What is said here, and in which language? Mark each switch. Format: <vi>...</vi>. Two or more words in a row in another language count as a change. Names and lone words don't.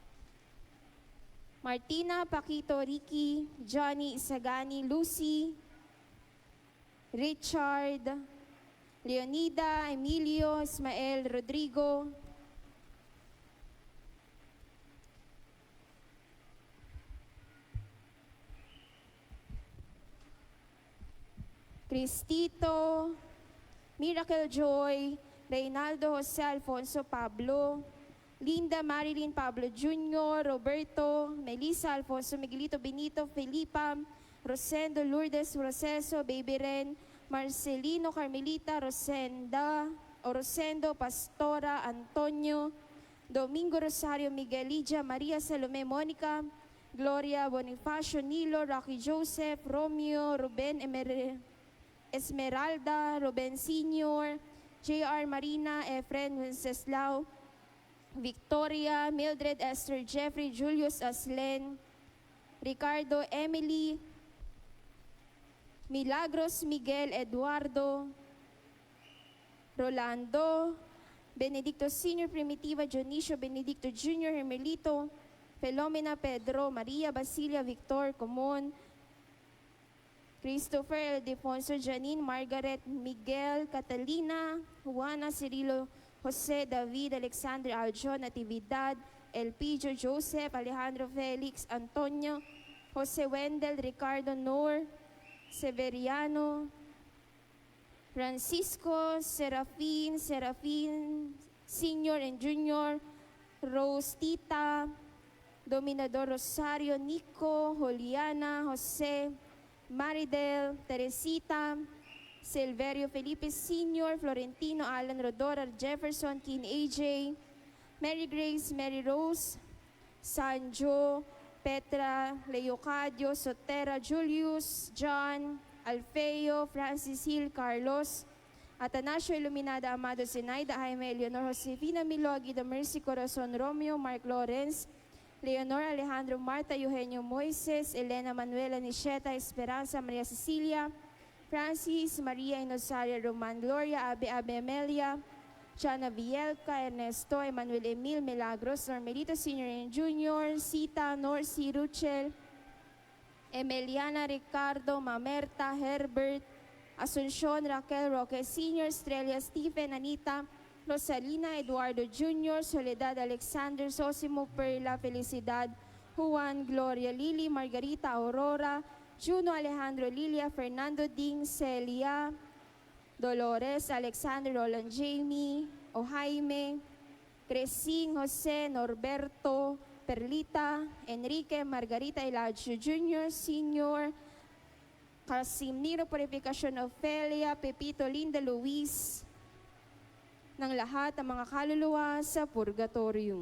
<tl>Martina, Paquito, Ricky, Johnny, Isagani, Lucy, Richard, Leonida, Emilio, Ismael, Rodrigo, Cristito, Miracle Joy, Reynaldo, Jose Alfonso, Pablo, Linda, Marilyn, Pablo Jr., Roberto, Melissa, Alfonso, Miguelito, Benito, Felipa, Rosendo, Lourdes, Proceso, Baby Ren, Marcelino, Carmelita, Rosendo, Pastora, Antonio, Domingo, Rosario, Miguel, Lidia, Maria, Salome, Monica, Gloria, Bonifacio, Nilo, Rocky Joseph, Romeo, Ruben, Esmeralda, Ruben Sr., J.R. Marina, Efren, Wenceslao, Victoria, Mildred, Esther, Jeffrey, Julius, Aslen, Ricardo, Emily, Milagros, Miguel, Eduardo, Rolando, Benedicto Sr., Primitiva, Dionisio, Benedicto Jr., Hermelito, Filomena, Pedro, Maria, Basilia, Victor, Comon, Christopher, Ildefonso, Janine, Margaret, Miguel, Catalina, Juana, Cirilo, Jose, David, Alexander, Aljon, Natividad, Elpidio, Joseph, Alejandro, Felix, Antonio, Jose Wendel, Ricardo, Noor, Severiano, Francisco, Serafin,</tl> <en>Senior and Junior,</en> <tl>Rose, Tita, Dominador, Rosario, Nico, Juliana, Jose, Maridel, Teresita, Silverio, Felipe Sr., Florentino, Alan, Rodora, Jefferson, Kin, AJ, Mary Grace, Mary Rose, Sanjo, Petra, Leocadio, Sotera, Julius, John, Alfeo, Francis Hill, Carlos, Atanasio, Iluminada, Amado, Zenaida, Jaime, Eleonor, Josefina, Milogi, The Mercy, Corazon, Romeo, Mark Lawrence, Leonor, Alejandro, Marta, Eugenio, Moises, Elena, Manuela, Nisheta, Esperanza, Maria Cecilia, Francis, Maria, Inosaria, Roman, Gloria, Abe, Amelia, Jana Vielca, Ernesto, Emmanuel Emil, Milagros, Normelito Sr. and Jr., Sita, Norcy, Ruchel, Emiliana, Ricardo, Mamerta, Herbert, Asuncion, Raquel, Roque Sr., Estrella, Stephen, Anita, Rosalina, Eduardo Jr., Soledad, Alexander, Sosimo, Perla, Felicidad, Juan, Gloria, Lily, Margarita, Aurora, Juno, Alejandro, Lilia, Fernando, Ding, Celia, Dolores, Alexander, Roland, Jamie, O Jaime, Crescing, Jose, Norberto, Perlita, Enrique, Margarita, Elijah Jr., Sr., Casimiro, Purificación, Ofelia, Pepito, Linda, Luis, ng lahat ng mga kaluluwa sa purgatorium.</tl>